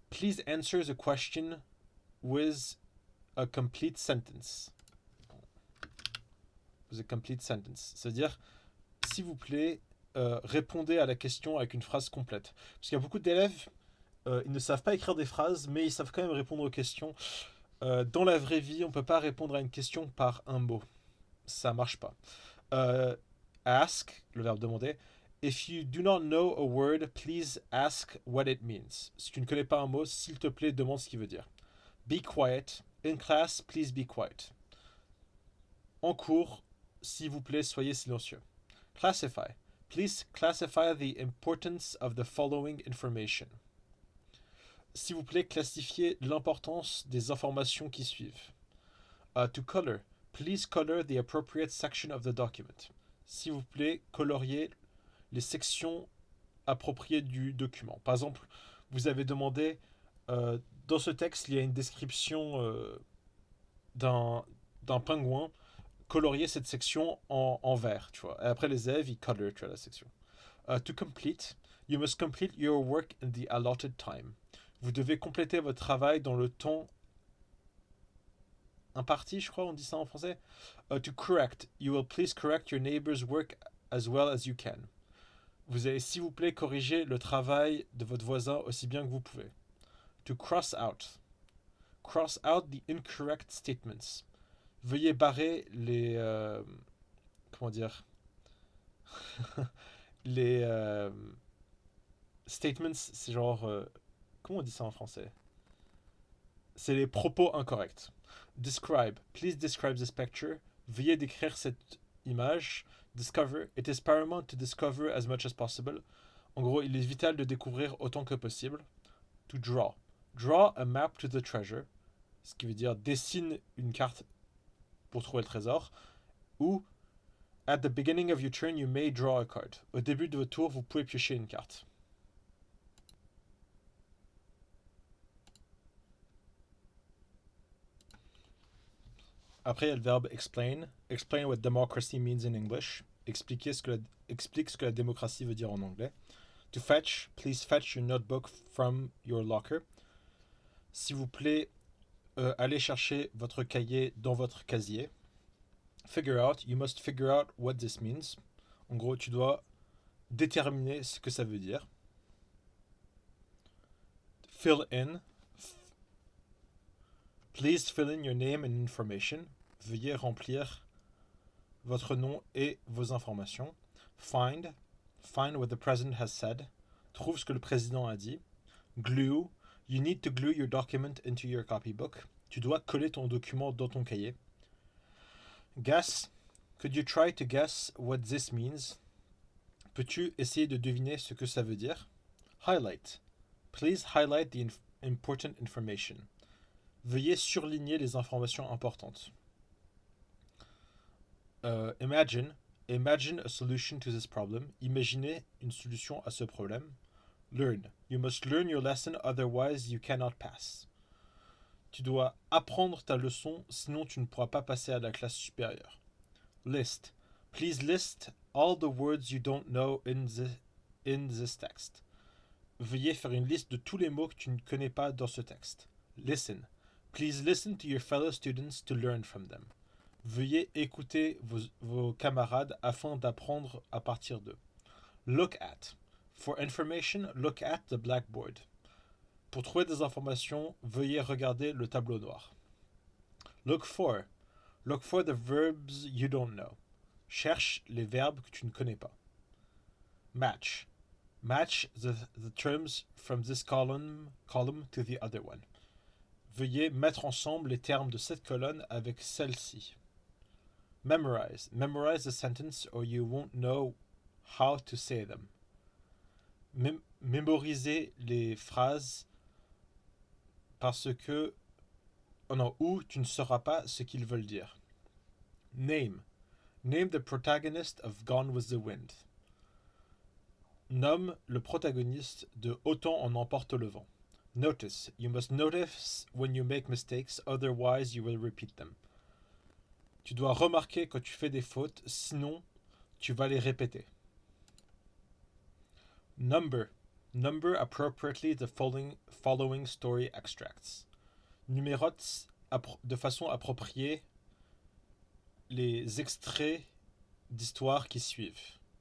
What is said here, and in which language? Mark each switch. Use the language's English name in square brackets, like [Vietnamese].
[English] Please answer the question with a complete sentence. With a complete sentence. [French] C'est-à-dire, s'il vous plaît, répondez à la question avec une phrase complète. Parce qu'il y a beaucoup d'élèves, ils ne savent pas écrire des phrases, mais ils savent quand même répondre aux questions. Dans la vraie vie, on ne peut pas répondre à une question par un mot. Ça ne marche pas. Ask, le verbe demander. [English] If you do not know a word, please ask what it means. [French] Si tu ne connais pas un mot, s'il te plaît, demande ce qu'il veut dire. [English] Be quiet. In class, please be quiet. [French] En cours, s'il vous plaît, soyez silencieux. [English] Classify. Please classify the importance of the following information. [French] S'il vous plaît, classifiez l'importance des informations qui suivent. [English] To color. Please color the appropriate section of the document. [French] S'il vous plaît, coloriez les sections appropriées du document. Par exemple, vous avez demandé, dans ce texte, il y a une description d'un pingouin. Colorier cette section en vert, tu vois. Et après, les élèves, ils color, tu vois, la section. [English] To complete, you must complete your work in the allotted time. [French] Vous devez compléter votre travail dans le temps imparti, je crois, on dit ça en français. [English] To correct, you will please correct your neighbor's work as well as you can. [French] Vous allez, s'il vous plaît, corriger le travail de votre voisin aussi bien que vous pouvez. [English] To cross out. Cross out the incorrect statements. [French] Veuillez barrer les... comment dire les statements, c'est genre... comment on dit ça en français? C'est les propos incorrects. [English] Describe. Please describe this picture. [French] Veuillez décrire cette image. [English] Discover. It is paramount to discover as much as possible. [French] En gros, il est vital de découvrir autant que possible. [English] To draw. Draw a map to the treasure. [French] Ce qui veut dire dessine une carte pour trouver le trésor. [English] Ou at the beginning of your turn, you may draw a card. [French] Au début de votre tour, vous pouvez piocher une carte. Après, il y a le verbe explain. [English] Explain what democracy means in English. [French] Explique ce que la démocratie veut dire en anglais. [English] To fetch, please fetch your notebook from your locker. [French] S'il vous plaît, allez chercher votre cahier dans votre casier. [English] Figure out, you must figure out what this means. [French] En gros, tu dois déterminer ce que ça veut dire. [English] Fill in. Please fill in your name and information. [French] Veuillez remplir votre nom et vos informations. [English] Find. Find what the president has said. [French] Trouve ce que le président a dit. [English] Glue. You need to glue your document into your copybook. [French] Tu dois coller ton document dans ton cahier. [English] Guess. Could you try to guess what this means? [French] Peux-tu essayer de deviner ce que ça veut dire? [English] Highlight. Please highlight the important information. [French] Veuillez surligner les informations importantes. [English] Imagine. Imagine a solution to this problem. [French] Imaginez une solution à ce problème. [English] Learn. You must learn your lesson, otherwise you cannot pass. [French] Tu dois apprendre ta leçon, sinon tu ne pourras pas passer à la classe supérieure. [English] List. Please list all the words you don't know in this text. [French] Veuillez faire une liste de tous les mots que tu ne connais pas dans ce texte. [English] Listen. Please listen to your fellow students to learn from them. [French] Veuillez écouter vos camarades afin d'apprendre à partir d'eux. [English] Look at. For information, look at the blackboard. [French] Pour trouver des informations, veuillez regarder le tableau noir. [English] Look for. Look for the verbs you don't know. [French] Cherche les verbes que tu ne connais pas. [English] Match. Match the terms from this column to the other one. [French] Veuillez mettre ensemble les termes de cette colonne avec celle-ci. [English] Memorize. Memorize the sentence or you won't know how to say them. [French] Mémorisez les phrases parce que non, ou tu ne sauras pas ce qu'ils veulent dire. [English] Name. Name the protagonist of Gone with the Wind. [French] Nomme le protagoniste de Autant en emporte le vent. [English] Notice. You must notice when you make mistakes, otherwise you will repeat them. [French] Tu dois remarquer quand tu fais des fautes, sinon tu vas les répéter. [English] Number. Number appropriately the following story extracts. [French] Numérote de façon appropriée les extraits d'histoire qui suivent.